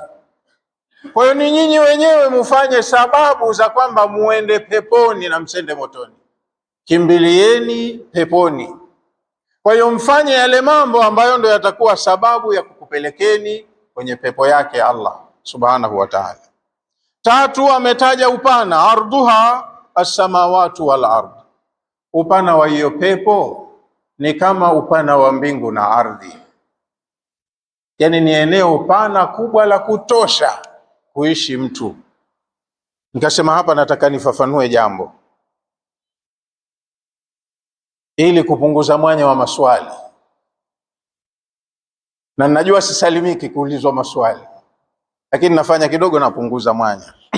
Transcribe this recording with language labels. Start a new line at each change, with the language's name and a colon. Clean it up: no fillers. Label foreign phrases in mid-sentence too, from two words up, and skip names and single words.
Swahili: Kwa hiyo ni nyinyi wenyewe mufanye sababu za kwamba muende peponi na msende motoni. Kimbilieni peponi. Kwa hiyo mfanye yale mambo ambayo ndio yatakuwa sababu ya kukupelekeni kwenye pepo yake Allah
Arabic: سبحانه وتعالى.
Swahili: Tatu, ametaja upana,
Arabic: عرضها السماوات والأرض.
Swahili: Upana wa hiyo pepo ni kama upana wa mbingu na ardhi, yani ni eneo pana kubwa la kutosha kuishi mtu. Nikasema hapa nataka nifafanue jambo ili kupunguza mwanya wa maswali, na najua sisalimiki kuulizwa maswali, lakini nafanya kidogo napunguza mwanya.